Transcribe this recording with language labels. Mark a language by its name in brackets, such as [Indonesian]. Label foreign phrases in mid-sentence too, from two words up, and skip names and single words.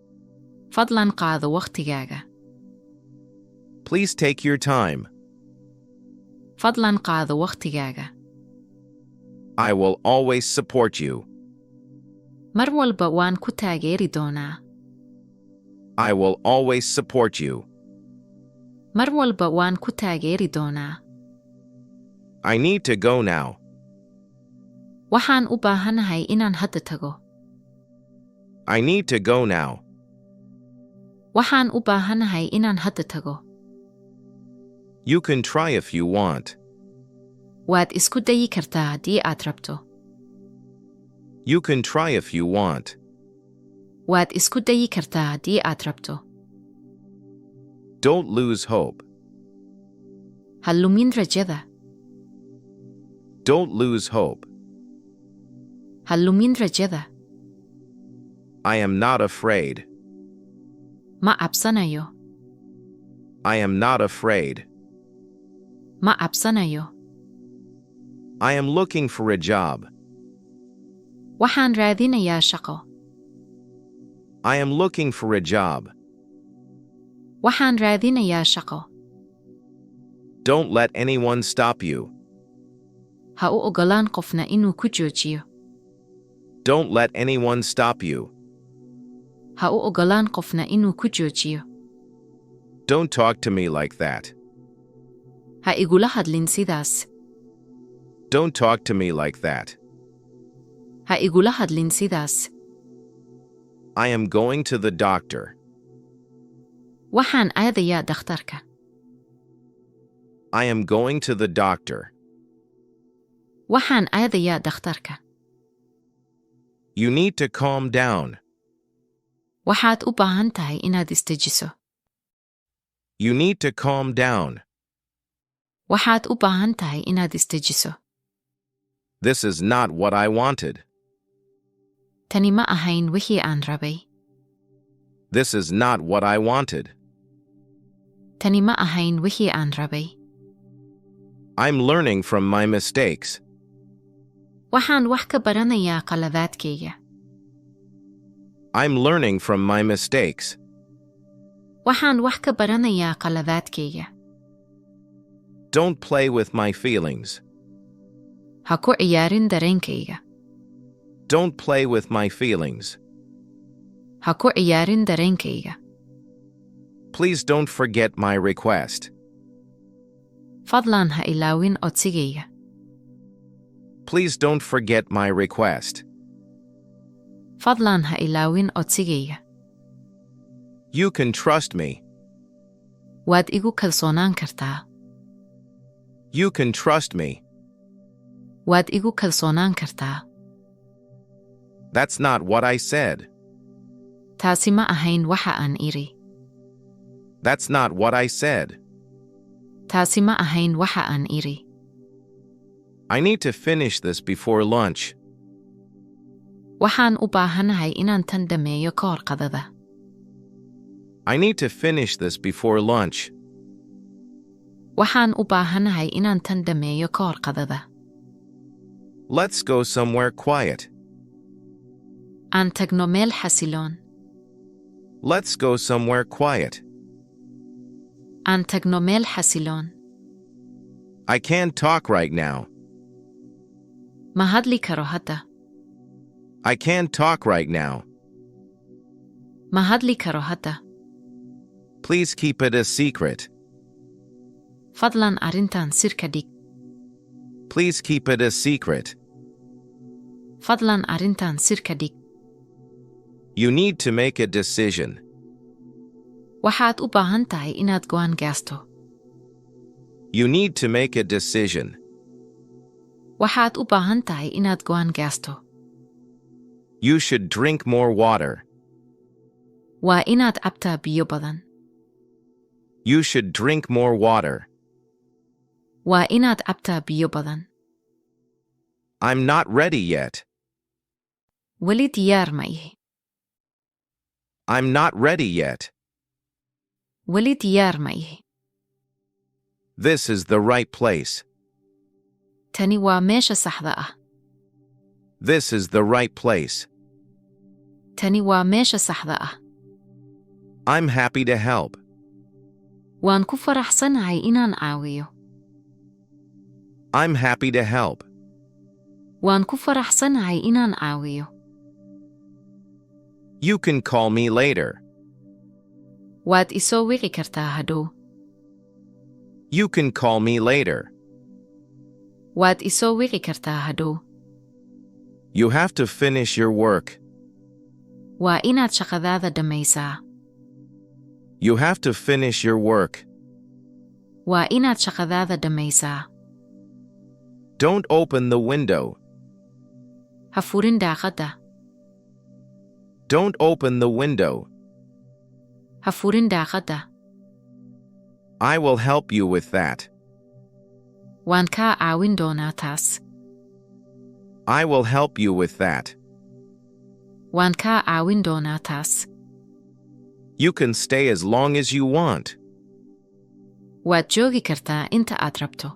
[Somali] Fadlan qaado waqtigaaga. [English] Please take your time. [Somali] فضلاً qaado waqtigaaga. [English] I will always support you. [Somali] Mar walba waan ku taageeri doonaa. [English] I will always support you. [Somali] Mar walba waan ku taageeri doonaa. [English] I need to go now. [Somali] Waxaan u baahanahay inaan hadda tago. [English] I need to go now. [Somali] Waxaan u baahanahay inaan hadda tago. [English] You can try if you want. [Somali] Waad isku dayi kartaa haddii aad rabto. [English] You can try if you want. [Somali] Waad isku dayi kartaa haddii aad rabto. [English] Don't lose hope. [Somali] Ha lumin rajada. [English] Don't lose hope. [Somali] Ha lumin rajada. [English] I am not afraid. [Somali] Ma cabsanayo. [English] I am not afraid. [Somali] Ma cabsanayo. [English] I am looking for a job. [Somali] Waxaan raadinayaa shaqo. [English] I am looking for a job. [Somali] Waxaan raadinayaa shaqo. [English] Don't let anyone stop you. [Somali] Ha u ogolaan qofna inuu ku joojiyo. [English] Don't let anyone stop you. [Somali] Ha u ogolaan qofna inuu ku joojiyo. [English] Don't talk to me like that. [Somali] Ha igula hadlin sidaas. [English] Don't talk to me like that. [Somali] Ha igula hadlin sidaas. [English] I am going to the doctor. [Somali] Waxaan aadayaa dhakhtarka. [English] I am going to the doctor. [Somali] Waxaan aadayaa dhakhtarka. [English] You need to calm down. [Somali] Waxaad u baahan tahay inaad istajiso. [English] You need to calm down. [Somali] Waxaad u baahan tahay inaad istajiso. [English] This is not what I wanted. [Somali] Tani ma ahayn wixii aan rabay. [English] This is not what I wanted. [Somali] Tani ma ahayn wixii aan rabay. [English] I'm learning from my mistakes. [Somali] Waxaan wax ka baranayaa qaladaadkayga. [English] I'm learning from my mistakes. [Somali] Waxaan wax ka baranayaa qaladaadkayga. [English] Don't play with my feelings. [Somali] Ha ku ciyaarin dareenkayga. [English] Don't play with my feelings. [Somali] Ha ku ciyaarin dareenkayga. [English] Please don't forget my request. [Somali] Fadlan ha ilaawin codsigayga. [English] Please don't forget my request. [Somali] Fadlan ha ilaawin codsigayga. [English] You can trust me. [Somali] Waad igu kalsoonaan kartaa. [English] You can trust me. [Somali] Waad igu kalsoonaan kartaa. [English] That's not what I said. [Somali] Taasi ma ahayn waxa aan iri. [English] That's not what I said. [Somali] Taasi ma ahayn waxa aan iri. [English] I need to finish this before lunch. [Somali] Waxaan u baahanahay inaan tan dhameeyo ka hor qadada. [English] I need to finish this before lunch. [Somali] Waxaan u baahanahay inaan tan dhameeyo ka hor qadada. [English] Let's go somewhere quiet. [Somali] Aan tagno meel xasiloon. [English] Let's go somewhere quiet. [Somali] Aan tagno meel xasiloon. [English] I can't talk right now. [Somali] Ma hadli karo hadda. [English] I can't talk right now. [Somali] Ma hadli karo hadda. [English] Please keep it a secret. [Somali] Fadlan arrintan sir ka dhig. [English] Please keep it a secret. [Somali] Fadlan arrintan sir ka dhig. [English] You need to make a decision. [Somali] Waxaad u baahan tahay inaad go'aan gaasto. [English] You need to make a decision. [Somali] Waxaad u baahan tahay inaad go'aan gaasto. [English] You should drink more water. [Somali] Waa inaad cabtaa biyo badan. [English] You should drink more water. [Somali] Waa inaad cabtaa biyo badan. [English] I'm not ready yet. [Somali] Weli diyaar ma ihi. [English] I'm not ready yet. [Somali] Weli diyaar ma ihi. [English] This is the right place. [Somali] Tani waa meesha saxda ah. [English] This is the right place. [Somali] Tani waa meesha saxda ah. [English] I'm happy to help. [Somali] Waan ku faraxsanahay inaan caawiyo. [English] I'm happy to help. [Somali] Waan ku faraxsanahay inaan caawiyo. [English] You can call me later. [Somali] Waad isoo wici kartaa hadhow. [English] You can call me later. [Somali] Waad isoo wici kartaa hadhow. [English] You have to finish your work. [Somali] Waa inaad shaqadaada dhammaysaa. [English] You have to finish your work. [Somali] Waa inaad shaqadaada dhammaysaa. [English] Don't open the window. [Somali] Ha furin daaqadda. [English] Don't open the window. [Somali] Ha furin daaqadda. [English] I will help you with that. [Somali] Waan kaa caawin doonaa taas. [English] I will help you with that. [Somali] Waan kaa caawin doonaa taas. [English] You can stay as long as you want. [Somali] Waad joogi kartaa inta aad rabto.